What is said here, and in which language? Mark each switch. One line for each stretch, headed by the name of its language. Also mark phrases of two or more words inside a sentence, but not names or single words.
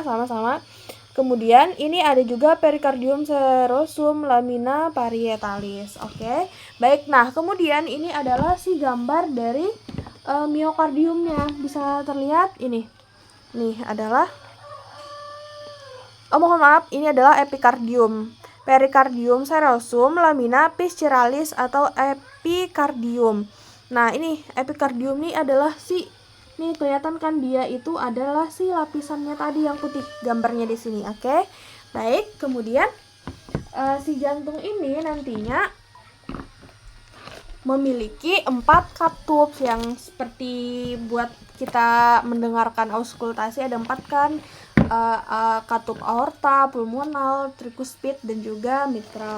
Indonesian: Kemudian ini ada juga
Latin: perikardium serosum lamina parietalis.
Indonesian: Oke. Baik, nah kemudian ini adalah si gambar dari miokardiumnya. Bisa terlihat ini. Nih adalah mohon maaf, ini adalah epikardium.
Latin: Perikardium serosum lamina visceralis
Indonesian: atau epikardium. Nah, ini epikardium ini adalah nih kelihatan kan dia itu adalah si lapisannya tadi yang putih, gambarnya di sini. Oke. Baik, kemudian si jantung ini nantinya memiliki 4 katup yang seperti buat kita mendengarkan auskultasi ada 4 kan, katup aorta, pulmonal, trikuspid dan juga mitral.